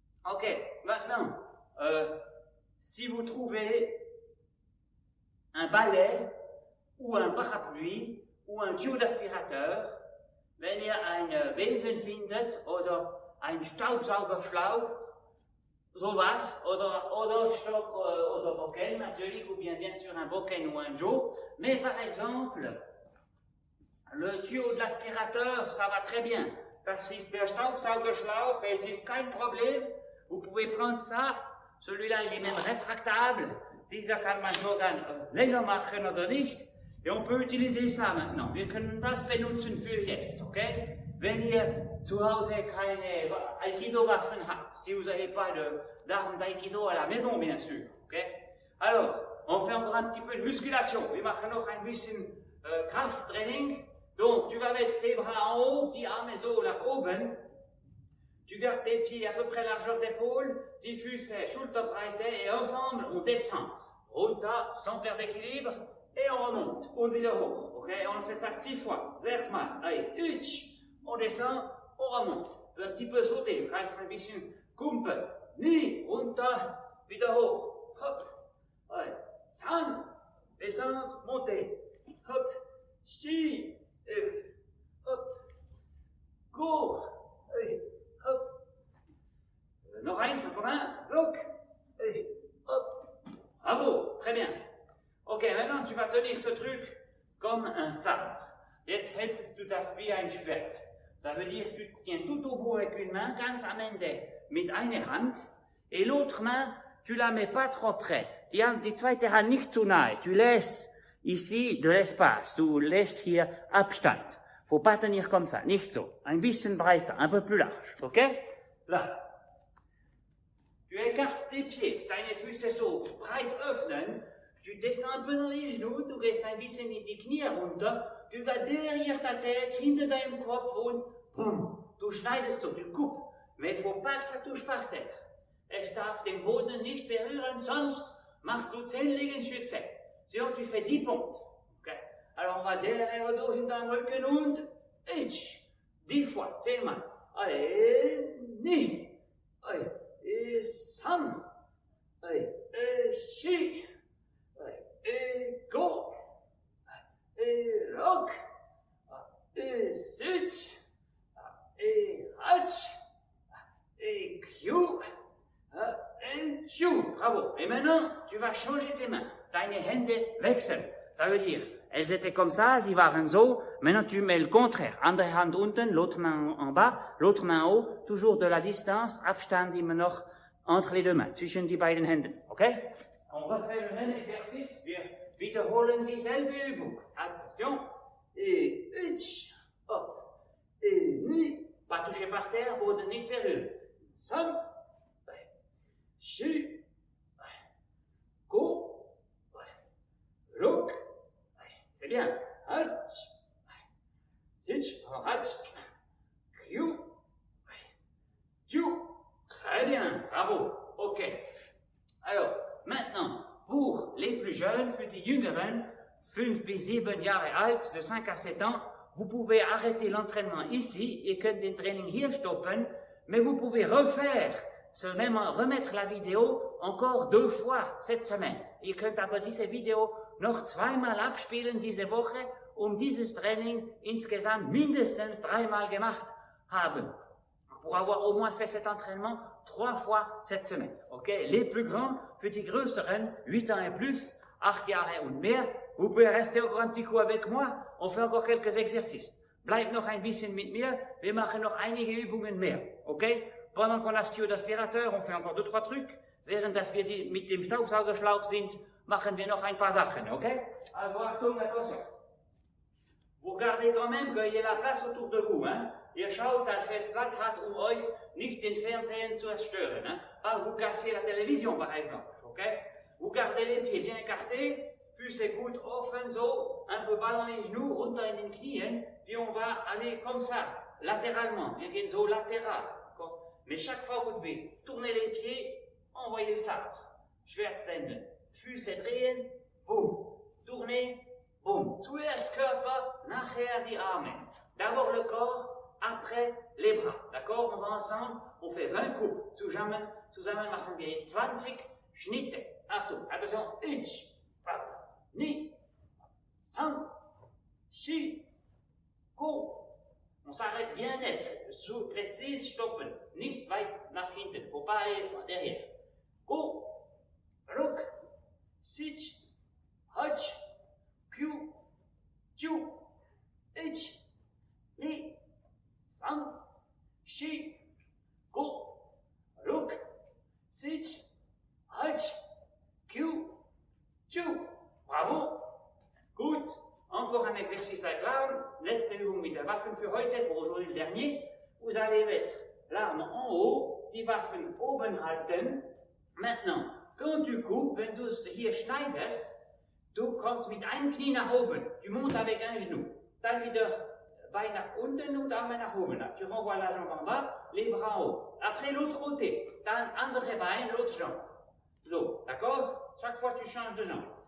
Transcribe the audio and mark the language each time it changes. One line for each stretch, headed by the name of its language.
French: Ok, maintenant, si vous trouvez un balai ou un parapluie ou un Tube d'aspirateur,
German: wenn ihr einen Besen findet oder einen Staubsaugerschlauch, sowas, oder Stock oder Bocken natürlich,
French: ou bien sûr un Bocken ou un Joe, mais par exemple, le tuyau de l'aspirateur, ça va très bien.
German: Das ist der Staubsaugerschlauch, es ist kein Problem.
French: Vous pouvez prendre ça, celui-là il est même rétractable.
German: Dieser kann man sogar länger machen oder nicht.
French: Et on peut utiliser ça maintenant.
German: Wir können das benutzen für jetzt, okay? Wenn ihr zu Hause keine Aikido-Waffen habt,
French: si vous n'avez pas d'armes d'Aikido à la maison, bien sûr, okay? Alors, on fait encore un petit peu de musculation.
German: Wir machen noch ein bisschen Krafttraining.
French: Donc, tu vas mettre tes bras en haut,
German: die Arme so nach oben.
French: Tu gardes tes pieds à peu près largeur d'épaule,
German: die Füße Schulterbreite
French: et ensemble, on descend.
German: Runter,
French: sans perdre d'équilibre, et on remonte.
German: Und wieder hoch.
French: Ok? On fait ça 6 fois.
German: 6 Mal.
French: Allez, on descend, on remonte. Un petit peu sauter.
German: Kannst ein bisschen kumpeln. Ni, runter, wieder hoch. Hop. Allez.
French: San, descendre, monter. Hop. Si. Hop, go, hop,
German: noch eins,
French: encore un, look, hop, bravo, très bien. Ok, maintenant tu vas tenir ce truc comme un sabre.
German: Jetzt hältst du das wie ein Schwert.
French: Ça veut dire tu tiens tout au bout avec une main,
German: ganz am Ende mit einer Hand,
French: et l'autre main, tu la mets pas trop près.
German: Die zweite Hand nicht zu nahe,
French: tu laisses ici de l'espace, tu laisses
German: hier Abstand.
French: Faut pas tenir comme ça,
German: nicht so. Ein bisschen breiter,
French: un peu plus large, ok? Là. Tu écartes tes pieds,
German: deine Füße so breit öffnen,
French: tu descends un peu dans les genoux,
German: du gehst ein bisschen in die Knie runter,
French: tu vas derrière ta tête,
German: hinter deinem Kopf und boum, du schneidest so,
French: tu coupes. Mais il faut pas que ça touche par terre.
German: Es darf den Boden nicht berühren, sonst machst du 10 Liegestütze.
French: Sinon, tu fais 10 pompes. Okay. Alors, on va derrière le dos,
German: hinterm Rücken
French: und 10 fois,
German: 10 Mal.
French: Allez, ni. Allez, san. Allez, shi. Allez, go. Allez, rock. Allez, sit. Allez, hatch. Allez, Q. Et chou, bravo. Et maintenant, tu vas changer tes mains.
German: Deine Hände wechseln.
French: Ça veut dire, elles étaient comme ça,
German: sie waren so.
French: Maintenant, tu mets le contraire.
German: Andere Hand unten,
French: l'autre main en bas, l'autre main en haut. Toujours de la distance,
German: Abstand immer noch
French: entre les deux mains,
German: zwischen die beiden Händen.
French: Okay? On refait le même exercice.
German: Wir wiederholen dieselbe Übung.
French: Attention. Et hop. Et ni. Pas toucher par terre,
German: Boden nicht berühren.
French: Sam. Shi, go, look, c'est bien, hatch, sitch, hatch, Q, très bien, bravo, ok. Alors, maintenant, pour les plus jeunes,
German: für die Jüngeren, 5 bis 7 Jahre alt,
French: de 5 à 7 ans, vous pouvez arrêter l'entraînement ici,
German: ihr könnt den Training hier stoppen,
French: mais vous pouvez refaire remettre la vidéo encore 2 fois cette semaine.
German: Ihr könnt aber diese Video noch 2-mal abspielen diese Woche, dieses Training insgesamt mindestens 3-mal gemacht haben.
French: Pour avoir au moins fait cet entraînement 3 fois cette semaine. Okay? Les plus grands,
German: für die größeren,
French: 8 ans et plus,
German: 8 Jahre und mehr,
French: vous pouvez rester encore un petit coup avec moi, on fait encore quelques exercices.
German: Bleibt noch ein bisschen mit mir, wir machen noch einige Übungen mehr. Okay?
French: Pendant qu'on a ce tuyau d'aspirateur, on fait encore 2-3 trucs.
German: Während dass wir mit dem Staubsaugerschlauch sind, machen wir noch ein paar Sachen, ok?
French: Alors, Achtung, attention. Vous regardez quand même qu'il y ait la place autour de vous, hein?
German: ihr schaut, dass es Platz hat, euch nicht den Fernseher zu zerstören. Ne?
French: Vous cassez la télévision, par exemple. Okay? Vous gardez les pieds bien écartés,
German: Füße gut offen, so,
French: un peu bas dans les genoux,
German: runter in den Knien,
French: puis on va aller comme ça, latéralement.
German: Wir gehen so latéral.
French: Mais chaque fois, vous devez tourner les pieds, envoyer le sabre.
German: Schwertsenden. Füße drehen, boum.
French: Tourner,
German: boum. Zuerst Körper, nachher die Arme.
French: D'abord le corps, après les bras. D'accord? On va ensemble, on fait 20 coups.
German: Zusammen machen wir 20 Schnitte. Achtung, attention. 1, 2, 3, 4, go.
French: On s'arrête bien net.
German: So précis stoppen. Nicht weit nach hinten.
French: Faut pas aller derrière. Go. Ruck. Sitz. Hutch. Q. Chu. H. Ni. Sam. Shi. Go. Ruck. Sitz. Hutch. Q. Chu. Bravo.
German: Gut.
French: Encore un exercice avec l'arme.
German: Letzte Übung mit der Waffen für heute,
French: pour aujourd'hui le dernier. Vous allez mettre l'arme en haut,
German: die Waffen oben halten.
French: Maintenant, quand tu coupes,
German: wenn du hier schneidest, du kommst mit einem Knie nach oben.
French: Tu montes avec un genou.
German: Dann wieder Bein nach unten und Arme nach oben.
French: Tu renvoies la jambe en bas, les bras en haut. Après l'autre côté,
German: dann andere Bein,
French: l'autre jambe.
German: So,
French: d'accord? Chaque fois tu changes de jambe.